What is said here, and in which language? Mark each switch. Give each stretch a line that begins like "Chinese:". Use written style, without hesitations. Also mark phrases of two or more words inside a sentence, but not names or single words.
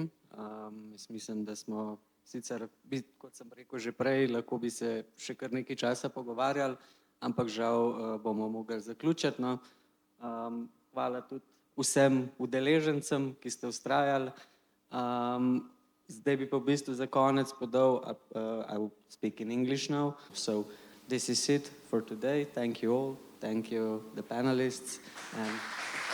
Slovenian: Jaz mislim, da smo sicer, kot sem rekel že prej, lahko bi se še kar nekaj časa pogovarjali, ampak žal bomo mogli zaključiti. Hvala tudi vsem udeležencem, ki ste vztrajali. Zdaj bi pa v bistvu za konec podal,
English: I will speak in English now. So this is it for today. Thank you all. Thank you the panelists. And